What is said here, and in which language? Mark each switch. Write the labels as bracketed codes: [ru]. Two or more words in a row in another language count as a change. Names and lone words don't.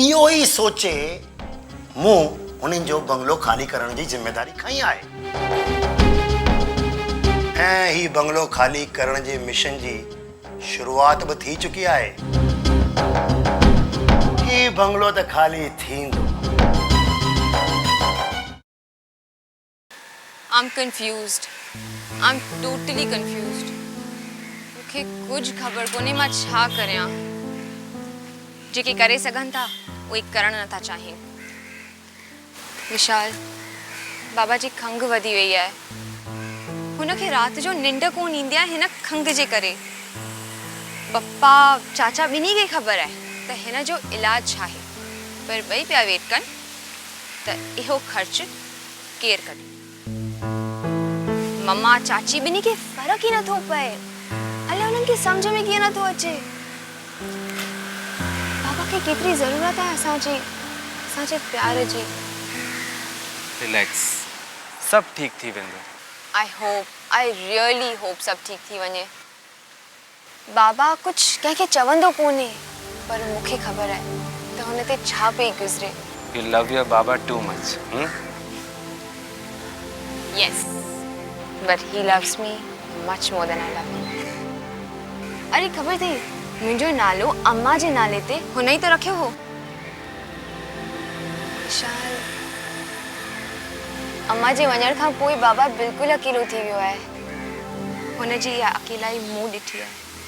[sd] इहो ई सोचे मूं उन्हनि जो बंगलो ख़ाली करण जी ज़िम्मेदारी खई आहे। ऐं ही बंगलो ख़ाली करण जे मिशन जी शुरुआत बि थी चुकी आहे। ही बंगलो त ख़ाली थींदो। [en] I'm confused. I'm totally confused. [sd] मूंखे कुछ ख़बर कोन्हे मां छा करियां। जेके करे सघनि था उहे करण नथा चाहिनि। विशाल, बाबा जी खंघि वधी वई आहे। हुनखे राति जो निंड कोन ईंदी आहे हिन खंघि जे करे। पप्पा चाचा ॿिन्ही खे ख़बर आहे त हिन जो इलाज छा आहे, पर ॿई पिया वेट कनि त इहो ख़र्च केरु कढे। मम्मा चाची ॿिन्ही खे फ़र्क़ु ई नथो पए। अलाए उन्हनि खे सम्झ में कीअं नथो अचे। बाबा खे केतिरी ज़रूरत आहे असांजे प्यार जी। रिलैक्स, सब ठीक थी वेंदो। [en] I really hope [sd] सभु ठीक थी वञे। बाबा कुछ कंहिंखे चवंदो कोन्हे, पर मूंखे ख़बर आहे त हुन ते छा पई गुज़रे। [en] You love your Baba too much. Yes, but he loves me much more than I love him. [sd] अरे ख़बर अथई, मुंहिंजो नालो अम्मा जे नाले ते हुन ई त रखियो हो। विशाल, अम्मा जे वञण खां पोइ बाबा बिल्कुलु अकेलो थी वियो आहे। हुनजी इहा अकेलाई मूं ॾिठी आहे।